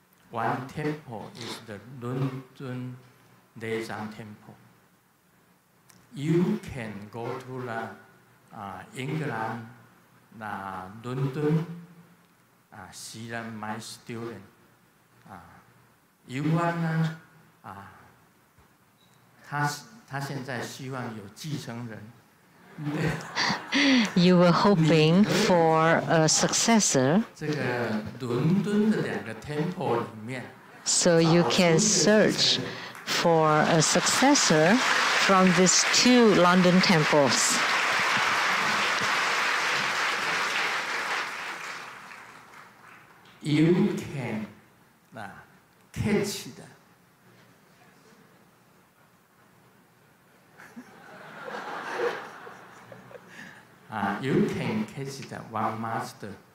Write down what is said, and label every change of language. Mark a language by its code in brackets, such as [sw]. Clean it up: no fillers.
[en] One temple is the Lamdre Lei Tsang temple. You can go to the England, London, see them, my student. You want [zh] 他现在希望有继承人。 [en] You were hoping for a successor. [zh] 这个伦敦的两个 temple 里面。 [en] So you can search for a successor from these two London temples. You can catch the you can catch the one master.